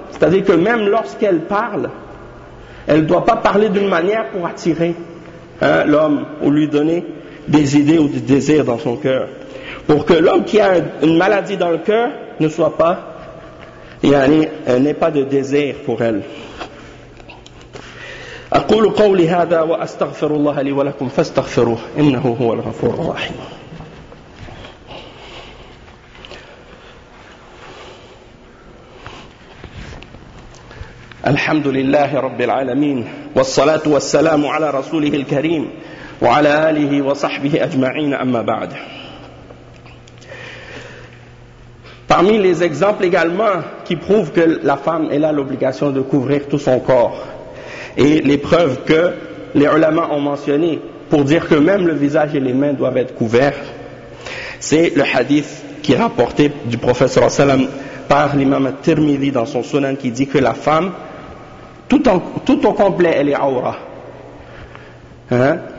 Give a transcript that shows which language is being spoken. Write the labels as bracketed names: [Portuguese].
[French] C'est-à-dire que même lorsqu'elle parle, elle ne doit pas parler d'une manière pour attirer, hein, l'homme ou lui donner des idées ou des désirs dans son cœur. Pour que l'homme qui a une maladie dans le cœur ne soit pas, yani, n'ait pas de désir pour elle. [Arabic] أقول قولي هذا وأستغفر الله لي ولكم فاستغفروه إنه هو الغفور الرحيم. الحمد لله رب العالمين والصلاة والسلام على رسوله الكريم وعلى آله وصحبه أجمعين أما بعد. [French] Parmi les exemples également qui prouvent que la femme elle a l'obligation de couvrir tout son corps, et les preuves que les ulama ont mentionnées pour dire que même le visage et les mains doivent être couverts, c'est le hadith qui est rapporté du prophète sallallahu alayhi wa sallam par l'imam al-Tirmidhi dans son sunan, qui dit que la femme tout au complet elle est awra, hein?